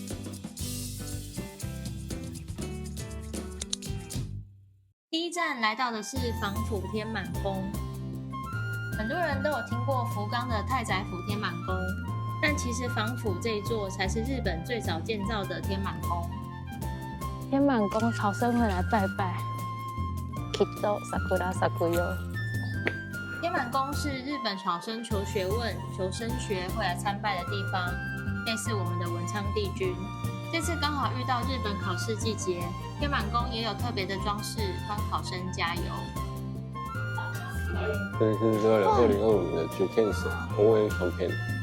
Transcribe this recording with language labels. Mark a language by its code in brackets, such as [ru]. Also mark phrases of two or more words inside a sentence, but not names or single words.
[zh] 第一站來到的是防府天滿宮，很多人都有聽過福岡的太宰府天滿宮，但其實防府這一座才是日本最早建造的天滿宮。天滿宮朝生會來拜拜。 [ja] きっと桜咲くよ。 [zh] 天滿宮是日本考生求學問、求升學會來參拜的地方，類似我們的文昌帝君。這次剛好遇到日本考試季節，天滿宮也有特別的裝飾，幫考生加油。這是2025年的 [ja] 受験生応援 [zh] campaign。